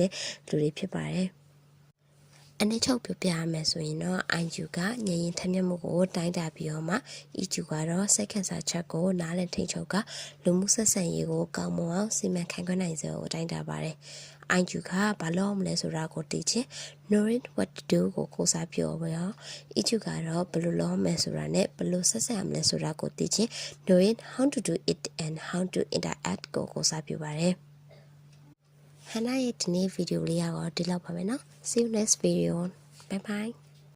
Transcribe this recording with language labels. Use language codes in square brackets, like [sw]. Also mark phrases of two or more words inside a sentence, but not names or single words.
[my] တဲ့လူတွေဖြစ်ပါတယ်။အနည်းချုပ်ပြပြရမယ်ဆိုရင်တော့ IQ ကဉာဏ်ရည်ထက်မြက်မှုကိုတိုင်းတာပြီးတော့မှ EQ ကတော့စိတ်ခံစားချက်ကိုနားလည်ထိန်းချုပ်ကလူမှုဆက်ဆံရေးကိုကောင်းမွန်အောင်စီမံခန့်ခွဲနိုင်စေကိုတိုင်းတာပါတယ်။ IQ ကဘာလို့မလဲဆိုတာကိုသိချင်း [en] knowing what to do [my] ကိုစားပြောရော EQ ကတော့ဘယ်လိုလုပ်မယ်ဆိုတာနဲ့ဘယ်လိုဆက်ဆံရမလဲဆိုတာကိုသိချင်း [en] knowing how to do it and how to interact [my] ကိုစားပြောပါတယ်။ဟန်နာရဲ့ဒီနေ့ဗီဒီယိုလေးကတော့ဒီလောက်ပါပဲနော် [en] See you next video. Bye bye.